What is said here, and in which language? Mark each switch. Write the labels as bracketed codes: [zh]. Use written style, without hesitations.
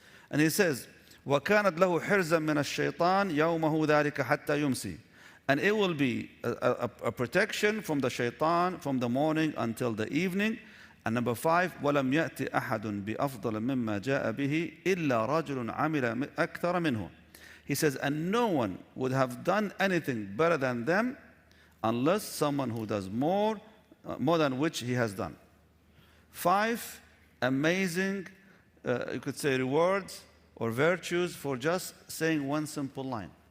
[en] And he says, [ar] وَكَانَتْ لَهُ حِرْزًا مِنَ الشَّيْطَانِ يَوْمَهُ ذَلِكَ حَتَّى يُمْسِي. [en] And it will be a protection from the shaitan from the morning until the evening. And number 5, [ar] وَلَمْ يَأْتِ أَحَدٌ بِأَفْضَلَ مِمَّا جَاءَ بِهِ إِلَّا رَجُلٌ عَمِلَ أَكْثَرَ مِنْهُ. [en] He says, and no one would have done anything better than them unless someone who does more than which he has done. 5 amazing, you could say, rewards or virtues for just saying one simple line.